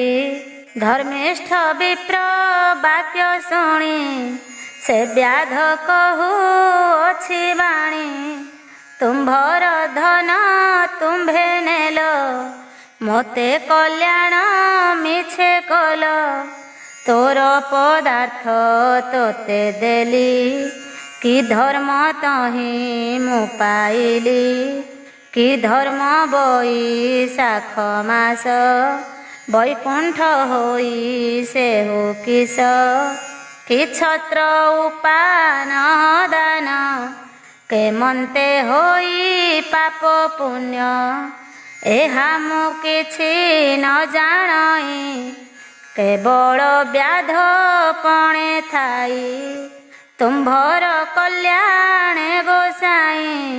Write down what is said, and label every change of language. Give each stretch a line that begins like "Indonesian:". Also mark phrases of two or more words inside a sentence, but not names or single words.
Odia: ଧର୍ମିଷ୍ଠ ବିପ୍ର ବାକ୍ୟ ଶୁଣି, ସେ ବ୍ୟାଧ କହୁଅଛି ବାଣୀ। ତୁମ୍ଭର ଧନ ତୁମ୍ଭେ ନେଲ, ମୋତେ କଲ୍ୟାଣ ମିଛେ କଲ। ତୋର ପଦାର୍ଥ ତୋତେ ଦେଲି, କି ଧର୍ମ ତହି ମୁ ପାଇଲି କି ଧର୍ମ ବୈଶାଖ ମାସ ବୈକୁଣ୍ଠ ହୋଇ ସେହୁ କିସ କି ଛତ୍ର ଉପାନ ଦାନ କେମନ୍ତେ ହୋଇ ପାପ ପୁଣ୍ୟ ଏହା ମୁ କିଛି ନ ଜାଣଇ କେବଳ ବ୍ୟାଧ ପଣେ ଥାଇ ତୁମ୍ଭର କଲ୍ୟାଣ ଗୋସାଇ